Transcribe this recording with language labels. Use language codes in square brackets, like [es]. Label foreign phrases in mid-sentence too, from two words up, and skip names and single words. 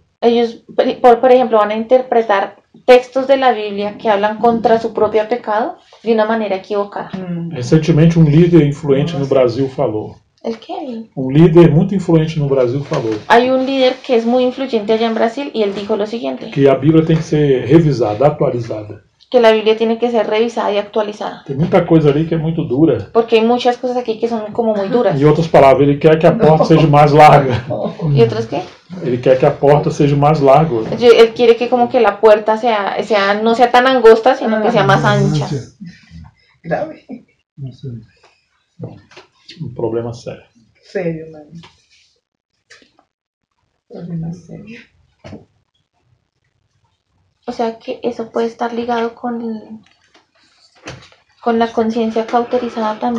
[es] Ellos, por ejemplo, van a interpretar textos de la Biblia que hablan contra su propio pecado de una manera equivocada. [pt] Recentemente um líder influente no Brasil falou. [es] ¿El qué? [pt] Um líder muito influente no Brasil falou [es] Hay un líder que es muy influyente allá en Brasil y él dijo lo siguiente, [pt] que a Bíblia tem que ser revisada, atualizada. [es] que la Biblia tiene que ser revisada y actualizada, [pt] Tem muita coisa ali que é muito dura. [es] porque hay muchas cosas aquí que son como muy duras. [pt] Em outras palavras, ele quer que a porta seja mais larga. [es] ¿Y otros qué? [pt] Ele quer que a porta seja mais larga. [es] Él quiere que como que la puerta no sea tan angosta, sino que sea más ancha. [pt] Grave. Um problema sério. [es] Serio, mano. Problema serio. O sea que eso puede estar ligado con la conciencia cauterizada también.